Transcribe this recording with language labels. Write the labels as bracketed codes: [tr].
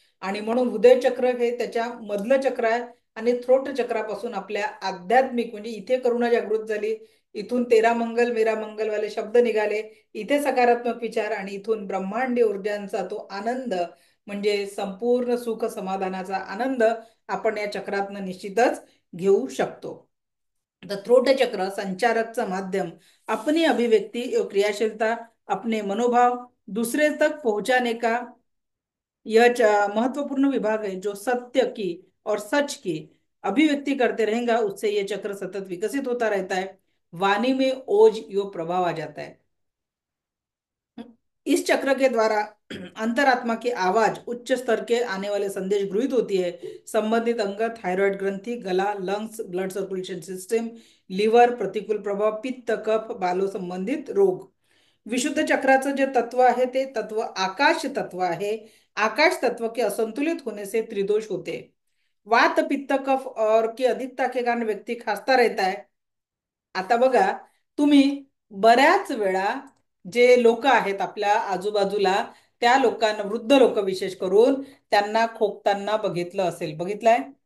[mr] आणि म्हणून हृदय चक्र हे त्याच्या मधलं चक्र आहे. आणि थ्रोट चक्रापासून आपल्या आध्यात्मिक म्हणजे इथे करुणा जागृत झाली, इथून [hi] तेरा मंगल मेरा मंगल वाले [mr] शब्द निघाले, इथे सकारात्मक विचार, आणि इथून ब्रह्मांडी ऊर्जांचा तो आनंद म्हणजे संपूर्ण सुख समाधानाचा आनंद आपण या चक्रातनं निश्चितच घेऊ शकतो. [hi] द थ्रोट चक्र संचारकचं माध्यम, अपनी अभिव्यक्ति और क्रियाशीलता, अपने मनोभाव दूसरे तक पहुंचाने का यह महत्वपूर्ण विभाग है। जो सत्य की और सच की अभिव्यक्ति करते रहेगा, उससे ये चक्र सतत विकसित होता रहता है। वाणी में ओज यो प्रभाव आ जाता है। इस चक्र के द्वारा अंतरात्मा की आवाज उच्च स्तर के आने वाले संदेश गृहित होती है। संबंधित अंग थायराइड ग्रंथि, गला, lungs, blood circulation system, liver, प्रतिकूल प्रभाव, पित्त, कफ, बालो संबंधित रोग। [mr] विशुद्ध चक्राचं जे तत्व आहे ते तत्व आकाश तत्व आहे। [hi] आकाश तत्व के असंतुलित होने से त्रिदोष होते। वात, पित्त, कफ और की अधिकता के कारण व्यक्ती खासता रहता है। [mr] आता बघा, तुम्ही बऱ्याच वेळा जे लोक आहेत आपल्या आजूबाजूला, त्या लोकांना, वृद्ध लोक विशेष करून, त्यांना खोकताना बघितलं असेल, बघितलंय?